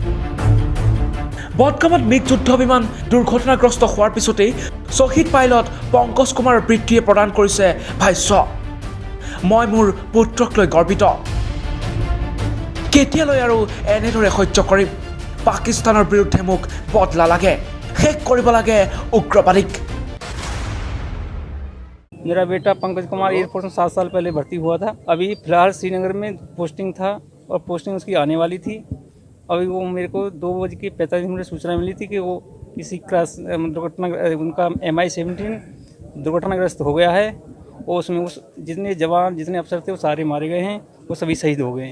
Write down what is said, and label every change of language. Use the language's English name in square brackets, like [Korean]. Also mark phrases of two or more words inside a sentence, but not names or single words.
[Assamese] বদগামত মিগ যুদ্ধ বিমান দুৰ্ঘটনাগ্ৰস্ত হোৱাৰ পিছতেই শ্বহীদ পাইলট পংকজ কুমাৰৰ পিতৃয়ে প্ৰদান কৰিছে ভাষ্য, মই মোৰ পুত্ৰক লৈ গৰ্বিত। কেতিয়ালৈ আৰু এনেদৰে সহ্য কৰিম? পাকিস্তানৰ বিৰুদ্ধে মোক বদলা লাগে, শেষ কৰিব লাগে উগ্ৰবাদীক। [Hindi] मेरा बेटा पंकज कुमार एयरफोर्स में 7 साल पहले भर्ती हुआ था। अभी फिलहाल श्रीनगर में पोस्टिंग था और पोस्टिंग उसकी आने वाली थी। अभी वो मेरे को 2:45 सूचना मिली थी कि वो किसी क्रैश दुर्घटना उनका MI-17 दुर्घटनाग्रस्त हो गया है और उसमें उस जितने जवान जितने अफसर थे वो सारे मारे गए हैं, वो सभी शहीद हो गए हैं।